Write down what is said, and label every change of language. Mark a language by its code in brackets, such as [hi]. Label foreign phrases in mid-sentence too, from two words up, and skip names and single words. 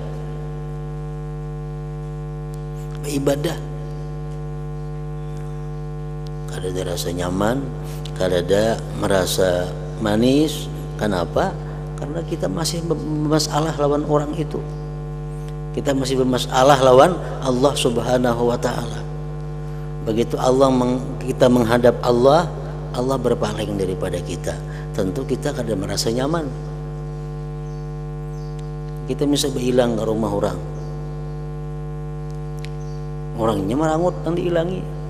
[bjn] Ibadah kada ada rasa nyaman, kada ada merasa manis. Kenapa? Karena kita masih bermasalah lawan orang itu. Kita masih bermasalah lawan Allah Subhanahu wa Ta'ala. Begitu kita menghadap Allah, Allah berpaling daripada kita. Tentu kita kada merasa nyaman. Kita bisa berhilang ke rumah orang, orangnya merangut dan dihilangi.